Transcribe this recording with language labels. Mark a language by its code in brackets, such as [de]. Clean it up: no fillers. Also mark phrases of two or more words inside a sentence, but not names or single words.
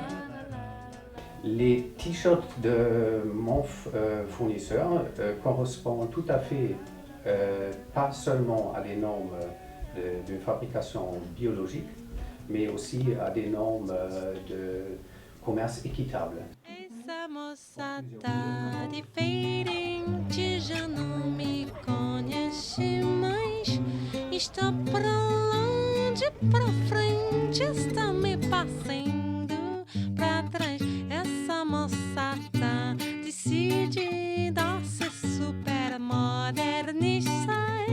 [fr] Les t-shirts de mon fournisseur correspondent tout à fait pas seulement à des normes de fabrication biologique, mais aussi à des normes de commerce équitable. [pt] Essa moça tá de fading, já não me conhece mais. Está pra lá, de pra frente, está me passando pra trás. Essa moça tá decidida a se super modernizar.